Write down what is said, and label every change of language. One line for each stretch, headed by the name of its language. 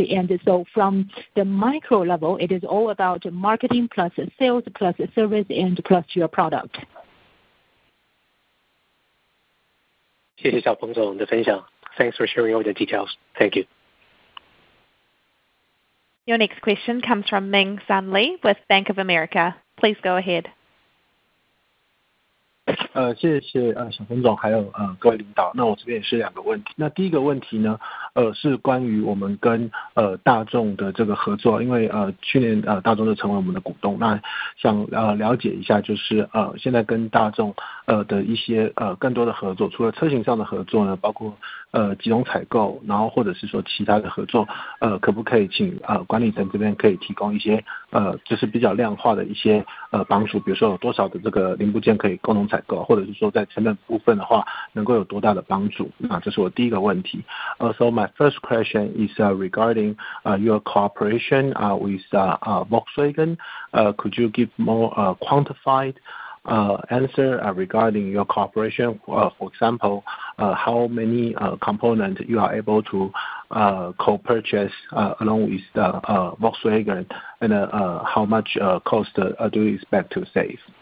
English: And so from the micro level, it is all about marketing plus sales plus service and plus your product.
Chinese: 谢谢小鹏总的分享。
English: Thanks for sharing all the details. Thank you. Your next question comes from Ming Sun Lee with Bank of America. Please go ahead.
Chinese: 谢谢小鹏总还有各位领导。那我这边也是2个问题。那第一个问题呢，是关于我们跟大众的这个合作，因为去年大众就成为我们的股东，那想了解一下，就是现在跟大众的一些更多的合作，除了车型上的合作呢，包括集中采购，然后或者是说其他的合作，可不可以请管理层这边可以提供一些就是比较量化的一些帮助，比如说有多少的这个零部件可以共同采购，或者是说在成本部分的话能够有多大的帮助。那这是我第一个问题。
English: So my first question is regarding your cooperation with Volkswagen. Could you give more quantified answer regarding your cooperation? For example, how many components you are able to co-purchase along with Volkswagen, and how much cost do you expect to save?